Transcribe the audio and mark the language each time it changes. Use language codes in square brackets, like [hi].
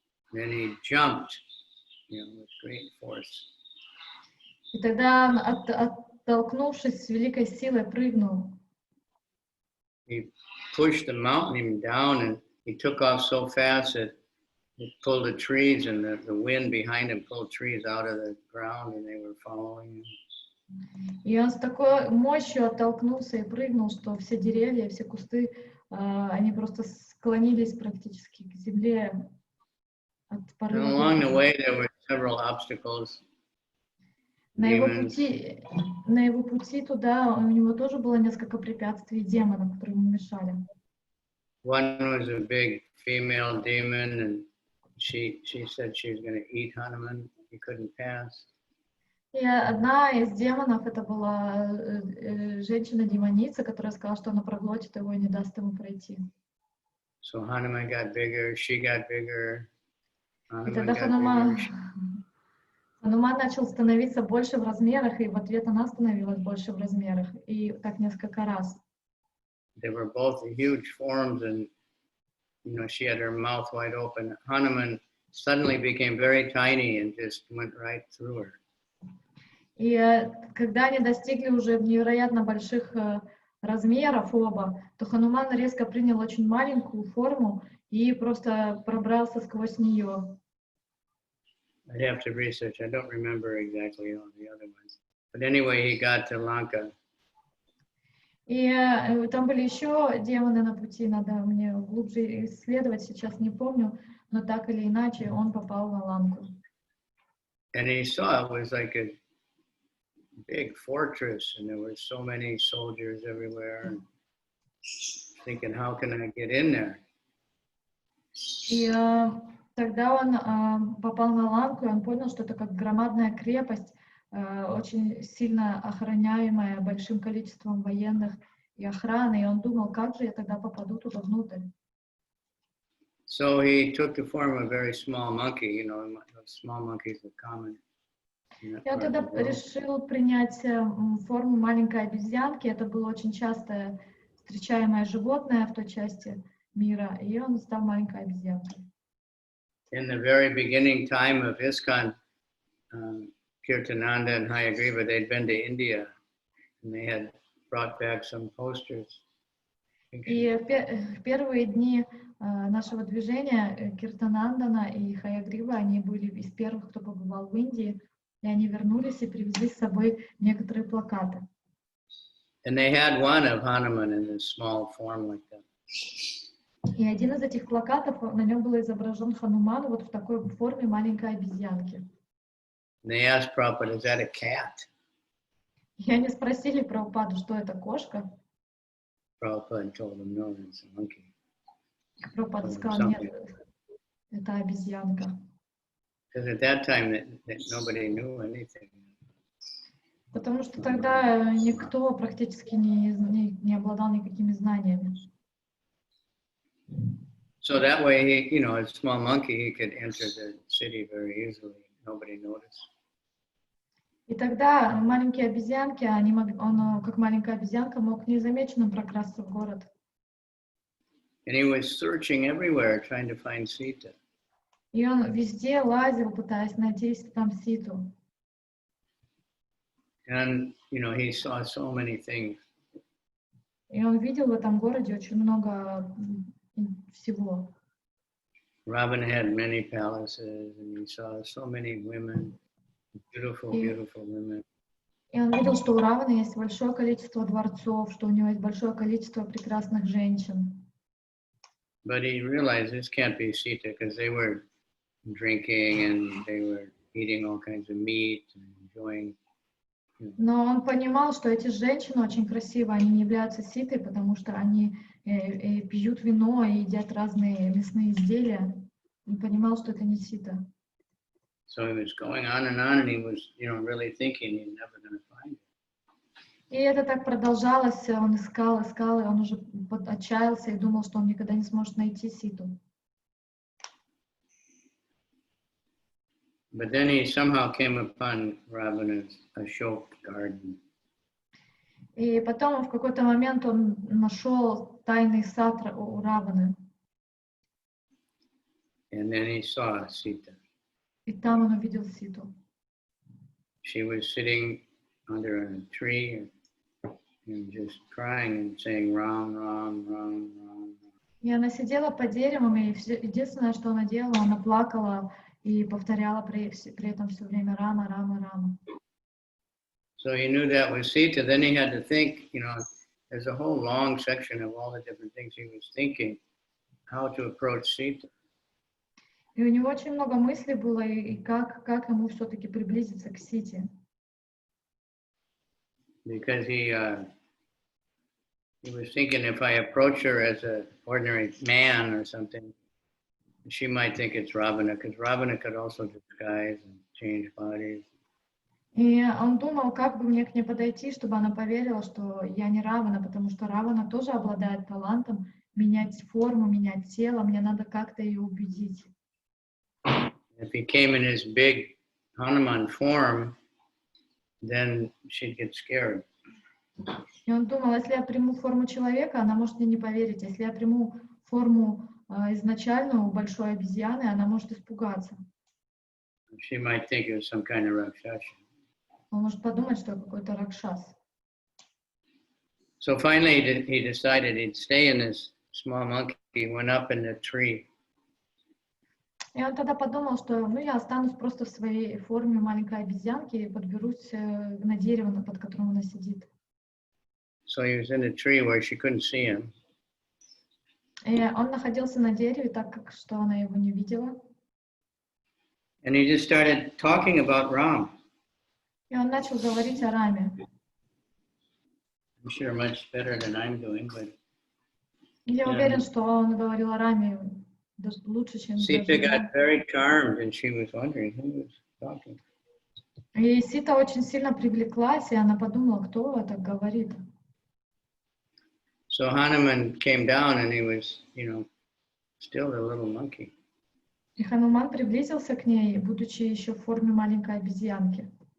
[en] Then he jumped, with great force. [ru] И тогда он, оттолкнувшись с великой силой, прыгнул. [en] He pushed the mountain down, and he took off so fast that it pulled the trees, and the wind behind him pulled trees out of the ground, and they were following him. [ru] И он с такой мощью оттолкнулся и прыгнул, что все деревья, все кусты, они просто склонились практически к земле от порыва. [en] And along the way, there were several obstacles. [ru] На его пути туда у него тоже было несколько препятствий демонов, которые ему мешали. [en] One was a big female demon, and she said she was going to eat Hanuman. He couldn't pass. [ru] И одна из демонов, это была женщина-демоница, которая сказала, что она проглотит его и не даст ему пройти. [en] So Hanuman got bigger, she got bigger. [ru] И тогда Хануман начал становиться больше в размерах, и в ответ она становилась больше в размерах, и так несколько раз. [en] They were both huge forms, and she had her mouth wide open. Hanuman suddenly became very tiny and just went right through her. [ru] И когда они достигли уже невероятно больших размеров оба, то Хануман резко принял очень маленькую форму и просто пробрался сквозь нее. [en] I'd have to research. I don't remember exactly all the other ones. But anyway, he got to Lanka. [ru] И там были еще демоны на пути, надо мне глубже исследовать, сейчас не помню, но так или иначе он попал на Ланку. [en] And he saw it was like a big fortress, and there were so many soldiers everywhere, and thinking, how can I get in there? [ru] И тогда он попал на Ланку, и он понял, что это как громадная крепость, очень сильно охраняемая большим количеством военных и охраны, и он думал, как же я тогда попаду туда внутрь. [en] So he took the form of a very small monkey, small monkeys are common. [ru] И он тогда решил принять форму маленькой обезьянки, это было очень часто встречаемое животное в той части мира, и он стал маленькой обезьянкой. [en] In the very beginning time of ISKCON, Kirtananda and Hayagriva, they'd been to India, and they had brought back some posters. [ru] И в первые дни нашего движения Киртанандана и Хаягрива, они были из первых, кто побывал в Индии, и они вернулись и привезли с собой некоторые плакаты. [en] And they had one of Hanuman in this small form like that. [ru] И один из этих плакатов, на нем был изображен Хануман вот в такой форме маленькой обезьянки. [en] And they asked Prabhupada, is that a cat? [ru] И они спросили Прабхупаду, что это кошка. [en] Prabhupada told them, no, it's a monkey. [ru] Прабхупада сказал, нет, эта обезьянка. [en] Because at that time that nobody knew anything. [ru] Потому что тогда никто практически не обладал никакими знаниями. [en] So that way, he, you know, a small monkey, he could enter the city very easily. Nobody noticed. [ru] И тогда маленькие обезьянки, он, как маленькая обезьянка, мог незамеченным прокрасться в город. [en] And he was searching everywhere, trying to find Sita. [ru] И он везде лазил, пытаясь найти там Ситу. [en] And, you know, he saw so many things. [ru] И он видел в этом городе очень много всего. [en] Ravana had many palaces, and he saw so many women, beautiful, beautiful women. [ru] И он видел, что у Раваны есть большое количество дворцов, что у него есть большое количество прекрасных женщин. [en] But he realized this can't be Sita because they were drinking and they were eating all kinds of meat and enjoying. [ru] Но он понимал, что эти женщины очень красивые, они не являются Ситой, потому что они пьют вино и едят разные мясные изделия. Он понимал, что это не Сита. [en] So he was going on, and he was, you know, really thinking he's never going to find it. [ru] И это так продолжалось, он искал, и он уже отчаялся и думал, что он никогда не сможет найти Ситу. [en] But then he somehow came upon Ravana's Ashok garden. [ru] И потом в какой-то момент он нашел тайный сад у Раваны. [en] And then he saw Sita. [ru] И там он увидел Ситу. [en] She was sitting under a tree and just crying and saying Ram, Ram, Ram, Ram. [ru] И она сидела под деревом, и единственное, что она делала, она плакала и повторяла при этом все время Рама, Рама, Рама. [en] So he knew that was Sita. Then he had to think, you know, there's a whole long section of all the different things he was thinking, how to approach Sita. [ru] И у него очень много мыслей было, и как ему все-таки приблизиться к Сите. [en] Because he was thinking if I approach her as an ordinary man or something, she might think it's Ravana, because Ravana could also disguise and change bodies. [ru] И он думал, как бы мне к ней подойти, чтобы она поверила, что я не Равана, потому что Равана тоже обладает талантом менять форму, менять тело, мне надо как-то ее убедить. [en] If he came in his big Hanuman form, then she'd get scared. [ru] И он думал, если я приму форму человека, она может мне не поверить. Если я приму форму изначальную большой обезьяны, она может испугаться. [en] She might think it was some kind of rakshasa. [ru] Он может подумать, что я какой-то ракшас. [en] So finally he decided he'd stay in this small monkey, went up in the tree. [ru] И он тогда подумал, что я останусь просто в своей форме маленькой обезьянки и подберусь на дерево, под которым она сидит. [en] So he was in a tree where she couldn't see him. [ru] И он находился на дереве, так как что она его не видела. [en] And he just started talking about Ram. [ru] И он начал говорить о Раме. [en] I'm sure much better than I'm doing, but [ru] Я уверен, что он говорил о Раме даже лучше, чем [en] Sita [ru] даже я. [en] got very charmed and she was wondering who was talking. [ru] И Сита очень сильно привлеклась, и она подумала, кто это говорит. [en] So Hanuman came down and he was, you know, still a little monkey. [ru] И Хануман приблизился к ней, будучи еще в форме маленькой обезьянки.